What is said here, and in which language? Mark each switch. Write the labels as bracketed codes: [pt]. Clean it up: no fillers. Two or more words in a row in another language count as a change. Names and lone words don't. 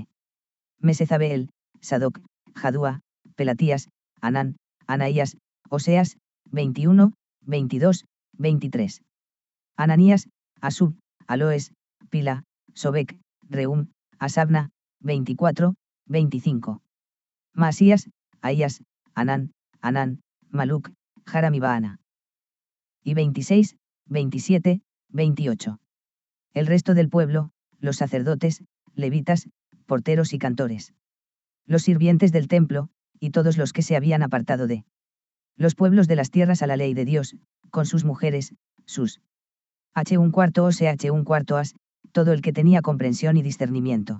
[es] Mesezabeel, Sadoc, Jadúa, Pelatías, Anán, Anaías, Oseas, 21, 22, 23. Ananías, Asub, Aloes, Pila, Sobek, Reum, Asabna, 24, 25. Masías, Aías, Anán, Maluc, Haram y Baana. Y 26, 27, 28. El resto del pueblo, los sacerdotes, levitas, porteros y cantores. Los sirvientes del templo, y todos los que se habían apartado de los pueblos de las tierras a la ley de Dios, con sus mujeres, sus H un cuarto os e H un cuarto as, todo el que tenía comprensión y discernimiento.